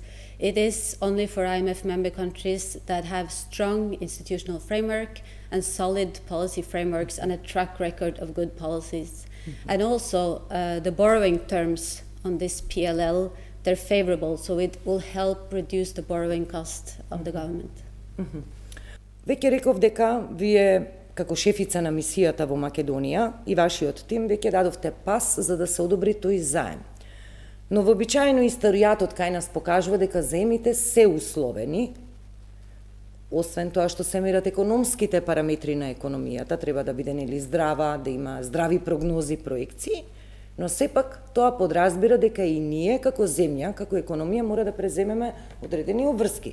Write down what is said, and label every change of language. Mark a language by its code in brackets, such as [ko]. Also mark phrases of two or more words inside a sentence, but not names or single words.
[en] It is only for IMF member countries that have strong institutional framework and solid policy frameworks and a track record of good policies. And also the borrowing terms on this PLL, they're favorable, so it will help reduce the borrowing cost of the government. [mk] Веќе реков дека вие како шефица на мисијата во Македонија и вашиот тим веќе дадовте пас за да се одобри тој заем. Но вообичаено историјатот кај нас покажува дека заемите се условени. Освен тоа што се мерат економските параметри на економијата, треба да биде нели здрава, да има здрави прогнози, проекции, но сепак тоа подразбира дека и ние како земја, како економија мора да преземеме одредени обврски.